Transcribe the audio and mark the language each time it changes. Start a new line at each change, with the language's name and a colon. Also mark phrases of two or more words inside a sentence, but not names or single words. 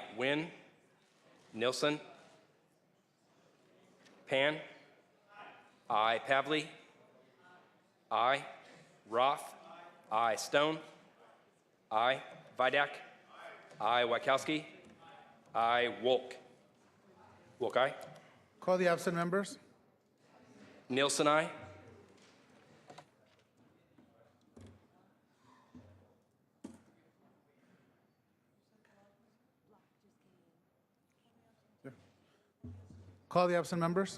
English: Wynn, Nilsson, Pan, I. Pavley, I. Roth, I. Stone, I. Vidak, I. Wachowski, I. Wolk. Wolk, aye. Call the absent members. Nielsen, aye. Call the absent members.